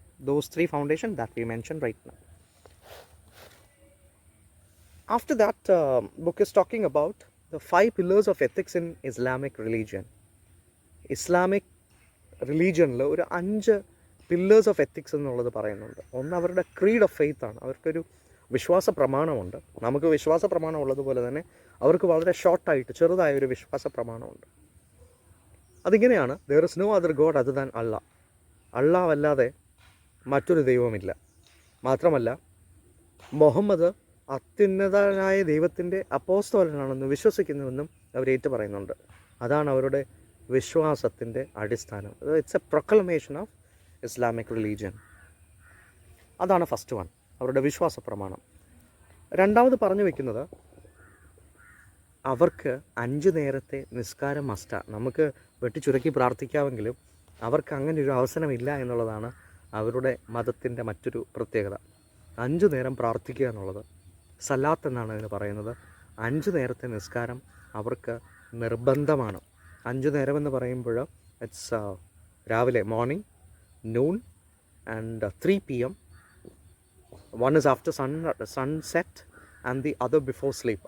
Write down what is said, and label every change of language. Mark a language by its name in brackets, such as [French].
[English] Those 3 foundation that we mentioned right now. After that, book is talking about the 5 pillars of ethics in Islamic religion. [Malayalam] Islamic religionൽ ഒരു [English] 5 pillars of ethics [Malayalam] എന്നുള്ളത് പറയുന്നുണ്ട്. ഒന്ന് അവരുടെ [English] creed of faith [Malayalam] ആണ്. അവർക്കൊരു വിശ്വാസ പ്രമാണമുണ്ട്. നമുക്ക് വിശ്വാസ പ്രമാണം ഉള്ളതുപോലെ തന്നെ അവർക്ക് വളരെ ഷോർട്ടായിട്ട് ചെറുതായ ഒരു വിശ്വാസ പ്രമാണമുണ്ട്. അതിങ്ങനെയാണ്, [English] there is no other God other than Allah. [Malayalam] അല്ലാഹ് അല്ലാതെ മറ്റൊരു ദൈവമില്ല. മാത്രമല്ല മുഹമ്മദ് അത്യുന്നതനായ ദൈവത്തിൻ്റെ അപ്പോസ്തലനാണെന്ന് വിശ്വസിക്കുന്നുവെന്നും അവർ ഏറ്റു പറയുന്നുണ്ട്. അതാണ് അവരുടെ വിശ്വാസത്തിൻ്റെ അടിസ്ഥാനം. [English] It's a proclamation of Islamic religion. [Malayalam] അതാണ് ഫസ്റ്റ് വൺ, അവരുടെ വിശ്വാസ പ്രമാണം. രണ്ടാമത് പറഞ്ഞു വയ്ക്കുന്നത് അവർക്ക് 5 നേരത്തെ നിസ്കാരം മസ്റ്റാണ്. നമുക്ക് വെട്ടിച്ചുരുക്കി പ്രാർത്ഥിക്കാമെങ്കിലും അവർക്ക് അങ്ങനെ ഒരു അവസരമില്ല എന്നുള്ളതാണ് അവരുടെ മതത്തിൻ്റെ മറ്റൊരു പ്രത്യേകത. 5 നേരം പ്രാർത്ഥിക്കുക എന്നുള്ളത് സലാത്ത് എന്നാണ് അതിന് പറയുന്നത്. 5 നേരത്തെ നിസ്കാരം അവർക്ക് നിർബന്ധമാണ്. 5 നേരമെന്ന് പറയുമ്പോൾ [English] it's [Malayalam] രാവിലെ [English] Morning, noon and 3 PM. One is after sunset and the other before sleep.